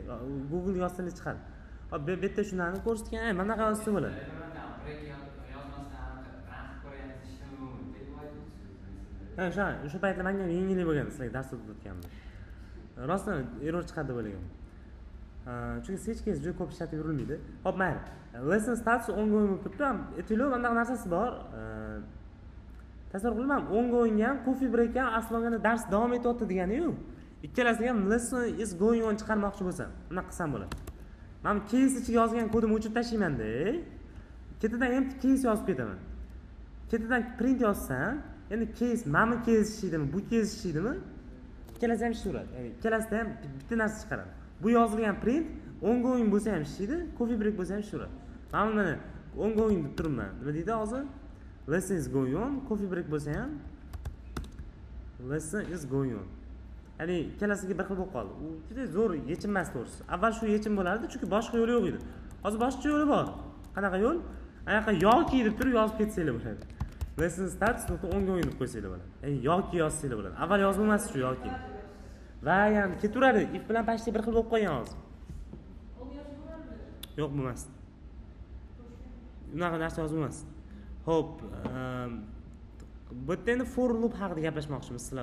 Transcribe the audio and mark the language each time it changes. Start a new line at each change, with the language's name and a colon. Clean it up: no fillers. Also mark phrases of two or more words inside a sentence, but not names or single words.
Uzbek: Google yozsangiz chiqadi. Hop, bu yerda shunani ko'rsatgan, mana bunaqa yozsa bo'ladi. Ha, o'sha paytlar menga yengillik bo'lgan, sizlarga dars o'tayotgandim. Rostdan error chiqadi bo'lgan. Chunki
English: switch keys
Uzbek: juda ko'p ishlatib yurilmaydi. Hop, mayli.
English: Lesson status ongoing
Uzbek: bo'lib turibdi. Aytaylik, bunday narsasi bor. Tasavvur qilaman, ongoing ham,
English: coffee break
Uzbek: ham aslo olganda dars davom etyapti degani-yu. Ikkalasiga ham
English: lesson is going on
Uzbek: chiqarmoqchi bo'lsam, bunaqa qilsam bo'ladi. Men case ichiga yozgan kodimni o'chirib tashlayman-da. Ketidan
English: empty case
Uzbek: yozib ketaman. Ketidan print yozsam, endi case, mana case ishlaydimi, bu case ishlaydimi? Ikkalasi ham ishlaveradi. Ya'ni ikkalasida ham bitta narsa chiqaradi. Bu yozilgan print ongoing bo'lsa ham ishlaydi,
English: coffee break
Uzbek: bo'lsa ham ishlaveradi. Men mana ongoing deb turibman. Nima deydi hozir?
English: Lesson is going on, coffee break
Uzbek: bo'lsa ham
English: lesson is going on.
Uzbek: Ya'ni ikkalasiga bir xil bo'lib qoldi. U juda zo'r yechim emas to'g'risi. Avval shu yechim bo'lardi, chunki boshqa yo'li yo'q edi. Hozir boshqa yo'li bor. Qanaqa yo'l? Anaqa yoki deb turib yozib ketsanglar bo'ladi.
English: Lesson status.ongoing
Uzbek: deb qo'ysanglar bo'ladi. Ya'ni yoki yozsanglar bo'ladi. Avval yozib bo'lmas shu yoki. Va ham ketaveradi. If bilan почти bir xil bo'lib qolgan hozir. Yo'q bo'lmas. Unaqa narsa yozib bo'lmas. Xo'p, bu yerda endi
English: for loop
Uzbek: haqida gaplashmoqchimiz sizlar.